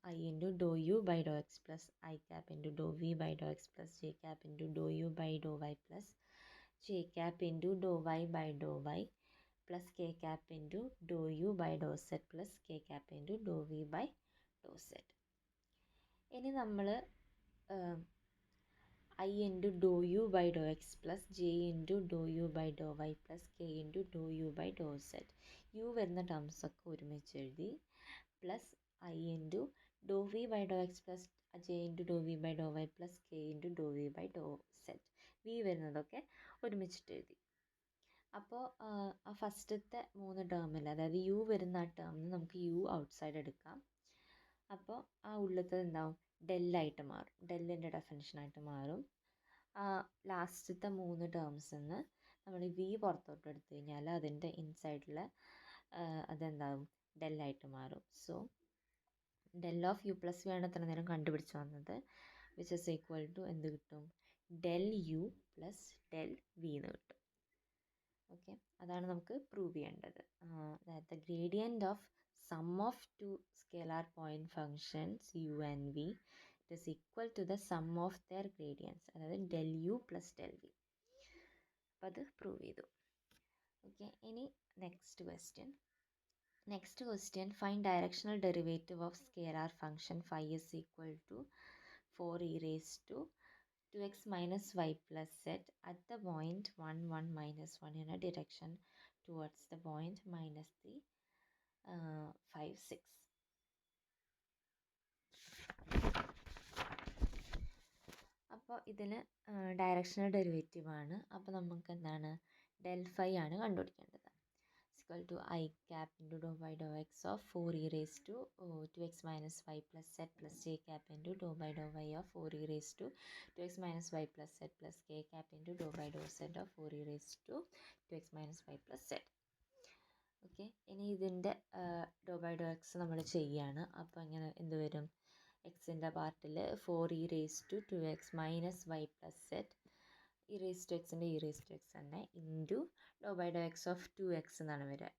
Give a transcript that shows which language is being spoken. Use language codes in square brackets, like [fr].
[en] I into doe U by doe X plus I cap into doe V by doe X plus J cap into doe U by doe Y plus J cap into doe Y by doe Y plus k cap into dou u by dou z plus k cap into dou v by dou z. [ml] ഇനി നമ്മൾ [en] I into dou u by dou x plus j into dou u by dou y plus k into dou u by dou z. [ml] u വരുന്ന terms ഒക്കെ ഒരുമിച്ച് എഴുതി [en] Plus I into dou v by dou x plus j into dou v by dou y plus k into dou v by dou z. [ml] v വരുന്നതൊക്കെ ഒരുമിച്ചിട്ട് എഴുതി. അപ്പോൾ ആ ഫസ്റ്റത്തെ 3 ടേമിൽ, അതായത് യു വരുന്ന ആ ടേമിൽ നമുക്ക് യു ഔട്ട്സൈഡ് എടുക്കാം. അപ്പോൾ ആ ഉള്ളത്തെ എന്താവും, ഡെല്ലായിട്ട് മാറും, ഡെല്ലിൻ്റെ ഡെഫിനിഷനായിട്ട് മാറും. ലാസ്റ്റത്തെ 3 ടേംസിൽ നിന്ന് നമ്മൾ വി പുറത്തോട്ട് എടുത്തു കഴിഞ്ഞാൽ അതിൻ്റെ ഇൻസൈഡിൽ അതെന്താവും, ഡെല്ലായിട്ട് മാറും. So del of U plus V ആണ് ഇത്ര നേരം കണ്ടുപിടിച്ച് വന്നത്, [en] which is equal to [ml] എന്ത് കിട്ടും, del U plus del V എന്ന് കിട്ടും. ഓക്കെ, അതാണ് നമുക്ക് പ്രൂവ് ചെയ്യേണ്ടത്. [en] That the gradient of sum of two scalar point functions U and V it is equal to the sum of their gradients, അതായത് del U plus del V. [ml] അപ്പോൾ അത് prove ചെയ്തു. Okay, ഇനി [en] Next question find directional derivative of scalar function phi is equal to 4 e raised to 2x minus y plus z at the point 1, 1, minus 1 in a direction towards the point minus 3, 5, 6. [ml] അപ്പോൾ ഇതിന് directional derivative ആണ്. അപ്പോൾ നമുക്ക് എന്താണ്, del phi ആണ് കണ്ടുപിടിക്കേണ്ടത്. [en] equal to I cap into dou by dou x of 4 e raised to 2x minus y plus z plus j cap into dou by dou y of 4 e raised to 2x minus y plus z plus k cap into dou by dou z of 4 e raised to 2x minus y plus z. [ml] Okay, ഇനി ഇതിൻ്റെ ഡോ by Dr X നമ്മൾ ചെയ്യുകയാണ്. അപ്പോൾ ഇങ്ങനെ എന്ത് വരും, എക്സിൻ്റെ പാർട്ടിൽ [en] 4 e raised to 2x minus y plus z e raise to എക്സിൻ്റെ e raise to x തന്നെ into doe by doe x of 2x [ml] എന്നാണ് വരിക.